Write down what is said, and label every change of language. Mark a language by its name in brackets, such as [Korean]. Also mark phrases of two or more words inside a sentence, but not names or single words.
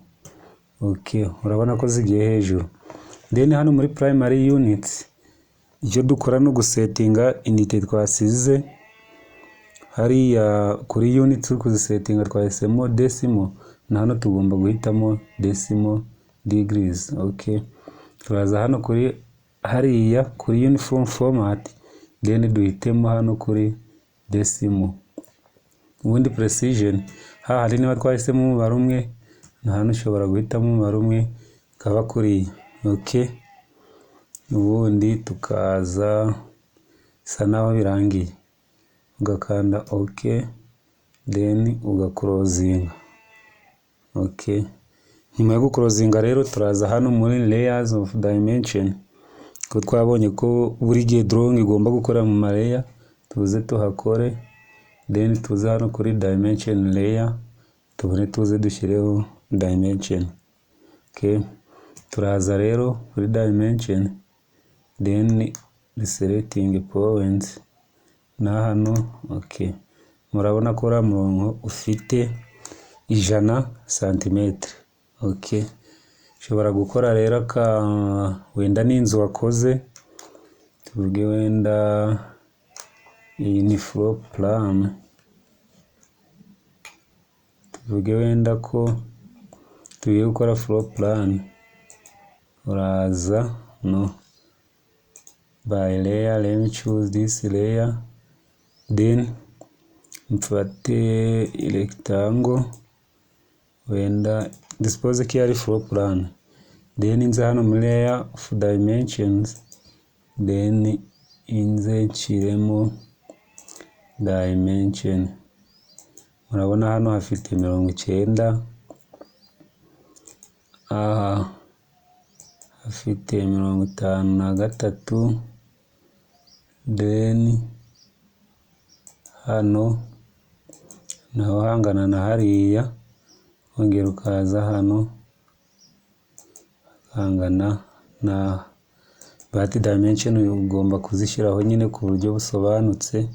[Kinyarwanda] Okay, urabona ko zigiye hejuru. Then hano muri [English] primary units [Kinyarwanda] icyo dukora no gusettinga unit twasize hariya kuri units kuzisettinga twahisemo decimal, na hano tugomba guhitamo [English] decimal degrees. [Kinyarwanda] Okay, turaza hano kuri hariya kuri [English] uniform format, [Kinyarwanda] then duhitemo hano kuri decimal. Ubundi precision hari niba twahisemo umubare umwe, na hano ushobora guhitamo umubare umwe kaba kuri. Okay, ubundi tukaza isa naho birangiye ugakanda okay, then ugaclosinga. Okay, nyuma yo guclosinga rero turaza hano muri [English] layers of dimension, [Kinyarwanda] ko twabonye ko buri gihe drawing igomba gukora mu layer. Tuze tuhakore, then tuze hano kuri [English] dimension layer, [Kinyarwanda] tubone tuze dushyireho dimension. Okay, turaza rero kuri dimension, then [English] selecting points [Kinyarwanda] na hano. Okay, murabona ko ra murongo ufite 100 cm. Okay, ushobora gukora rero ka wenda n'inzu wakoze, tuvuge wenda iyi ni [English] floor plan, [Kinyarwanda] tuvuge wenda ko tugiye gukora [English] floor plan, [Kinyarwanda] uraza no [English] by layer, let me choose this layer, [Kinyarwanda] then mfate rectangle, wenda dispose ko ari [English] floor plan, [Kinyarwanda] then inze hano muri [English] layer of dimensions, [Kinyarwanda] then inze nshiremo dimension. Murabona hano hafite 90, aha hafite 53, then hano naho hangana na hariya, ongera ukaza hano hangana na [English] but dimension [Kinyarwanda] ugomba kuzishyiraho nyine ku buryo busobanutse.